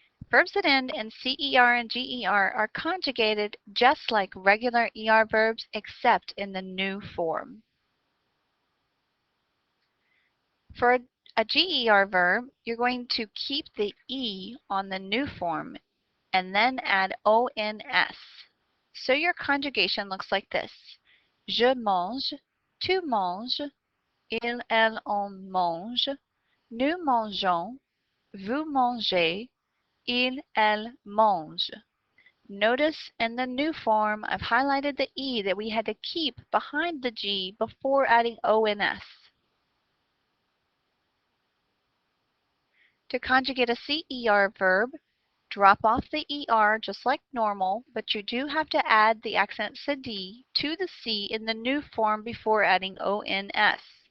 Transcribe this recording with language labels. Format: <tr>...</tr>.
<en>Verbs that end in CER and GER are conjugated just like regular ER verbs except in the new form. For a GER verb, you're going to keep the E on the new form and then add ONS. So your conjugation looks like this.</en> <fr>Je mange, tu manges, il, elle, on mange, nous mangeons, vous mangez, il, elle mange.</fr> <en>Notice in the new form, I've highlighted the E that we had to keep behind the G before adding ONS. To conjugate a CER verb, drop off the ER just like normal, but you do have to add the accent CD to the C in the new form before adding ONS.</en>